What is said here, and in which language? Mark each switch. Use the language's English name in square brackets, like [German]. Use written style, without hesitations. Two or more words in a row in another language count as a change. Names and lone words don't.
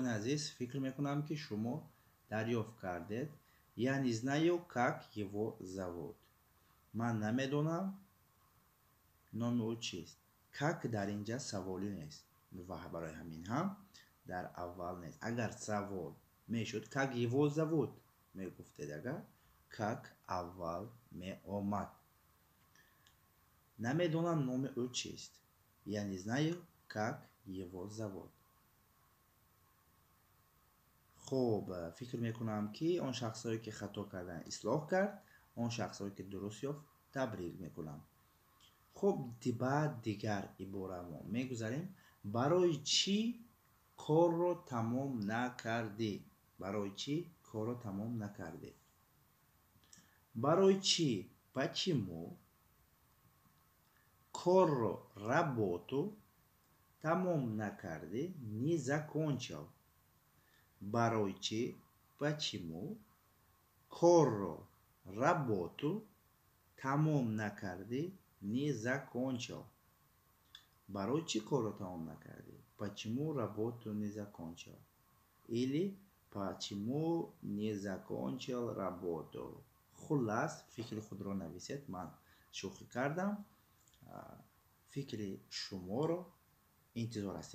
[Tajik] عزیز فکر میکنم که شما دریافت کردید. [Russian] Я не знаю, как его зовут. [Tajik] من نمیدونم نام او چیست. как در اینجا سوالی نیست و برای همین هم در اول نیست. اگر سوال میشد [Russian] как его зовут [Tajik] میگفتید. اگر как اول می آمد. نمیدونم نام او چیست. [Russian] Я не знаю, как его зовут. [Tajik] خب فکر میکنم که آن شخصایی که خطا کردن اصلاح کرد، آن شخصایی که درست یافت تبریک میکنم. خب بعد دیگر عباره ما میگذاریم. برای چی کار رو تمام نکردی؟ برای چی کار رو تمام نکردی؟ برای چی почему کار رو работу تمام نکردی [Russian] не закончил. [Tajik] برای چی почему کار رو работу تمام نکردی [Russian] не закончил. [Tajik] برای چی کار رو تمام نکردی. [Russian] почему работу не закончил. или почему не закончил работу. [Tajik] خلاص فکر خود رو نویسید. من شوخی کردم. فکر شما رو انتظار هستیم.